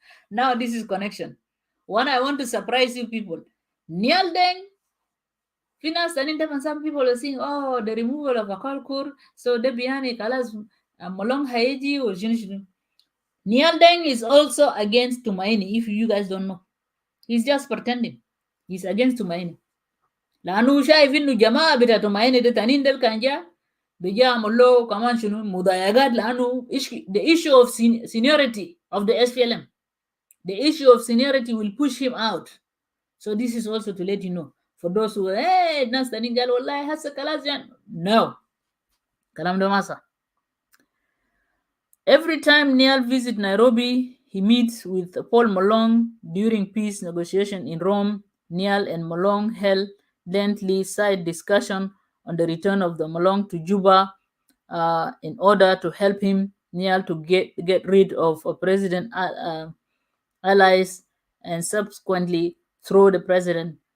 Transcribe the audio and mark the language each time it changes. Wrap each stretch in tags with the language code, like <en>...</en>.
<en>Now this is connection. One, I want to surprise you people. Nial Deng, finance and some people are saying, oh, the removal of Akol Khor, so the Biani Kalas Malong Haiji or Nial Deng is also against Tumaini, if you guys don't know. He's just pretending. He's against Tumaini.</en> <ar>لأنه شايف إنه جماعة بتاع Tumaini ده تانين دل كان جا بيجامل له كمان شنو مضايقات لأنه</ar> <en>the issue of seniority of the SPLM. The issue of seniority will push him out. So this is also to let you know. For those who hey</en> <ar>ناس تانين قال والله هسه خلاص جان.</ar> <en>No.</en> <ar>كلام ده ما صح.</ar> <en>Every time Niall visits Nairobi, he meets with Paul Malong during peace negotiation in Rome. Niall and Malong held lengthy side discussion on the return of the Malong to Juba in order to help him, Niall, to get rid of president allies and subsequently throw the president.</en>